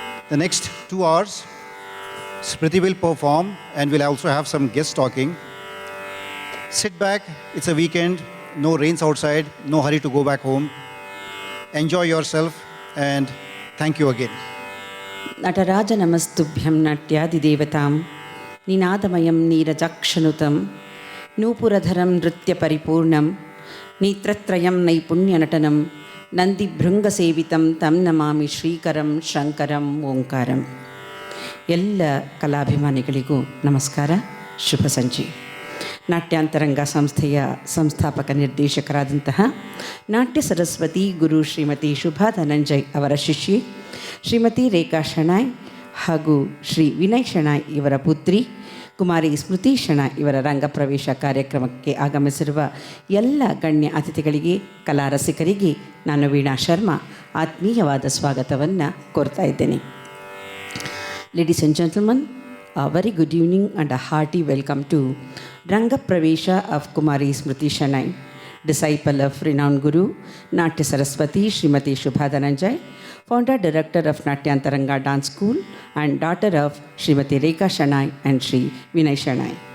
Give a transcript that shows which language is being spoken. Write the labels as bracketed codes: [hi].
[en] The next 2 hours, Smrithi will perform and we'll also have some guests talking. Sit back, it's a weekend, no rains outside, no hurry to go back home. Enjoy yourself and thank you again. [sa] Nataraja ನಮಸ್ತುಭ್ಯಂ ನಾಟ್ಯಾದಿದೇವತಾಂ ನಿನಾದಮಯಂ ನೀರಜಾಕ್ಷನುತಂ ನೂಪುರಧರಂ ನೃತ್ಯ ಪರಿಪೂರ್ಣಂ ನೇತ್ರತ್ರಯಂ ನೈಪುಣ್ಯನಟನಂ ನಂದಿಭೃಂಗಸೇವಿತಂ ತಂ ನಮಾಮಿ ಶ್ರೀಕರಂ ಶಂಕರಂ ಓಂಕಾರಂ. [kn] ಎಲ್ಲ ಕಲಾಭಿಮಾನಿಗಳಿಗೂ ನಮಸ್ಕಾರ, ಶುಭ ಸಂಜೆ. ನಾಟ್ಯಾಂತರಂಗ ಸಂಸ್ಥೆಯ ಸಂಸ್ಥಾಪಕ ನಿರ್ದೇಶಕರಾದಂತಹ ನಾಟ್ಯ ಸರಸ್ವತಿ ಗುರು ಶ್ರೀಮತಿ ಶುಭಾ ಧನಂಜಯ್ ಅವರ ಶಿಷ್ಯೆ ಶ್ರೀಮತಿ ರೇಖಾ ಶೆಣಾಯ್ ಹಾಗೂ ಶ್ರೀ ವಿನಯ್ ಶೆಣಾಯ್ ಇವರ ಪುತ್ರಿ ಕುಮಾರಿ ಸ್ಮೃತಿ ಶೆಣಾಯ್ ಇವರ ರಂಗಪ್ರವೇಶ ಕಾರ್ಯಕ್ರಮಕ್ಕೆ ಆಗಮಿಸಿರುವ ಎಲ್ಲ ಗಣ್ಯ ಅತಿಥಿಗಳಿಗೆ, ಕಲಾ ರಸಿಕರಿಗೆ ನಾನು ವೀಣಾ ಶರ್ಮಾ ಆತ್ಮೀಯವಾದ ಸ್ವಾಗತವನ್ನು ಕೋರ್ತಾ ಇದ್ದೇನೆ. [en] Ladies and gentlemen, a very good evening and a hearty welcome to Rangapravesha of Kumari Smrithi Shenoy, disciple of renowned Guru Natya Saraswati Srimati Shubha Dhananjay, founder director of Natyantaranga Dance School and daughter of Srimati Rekha Shenoy and Sri Vinay Shenoy.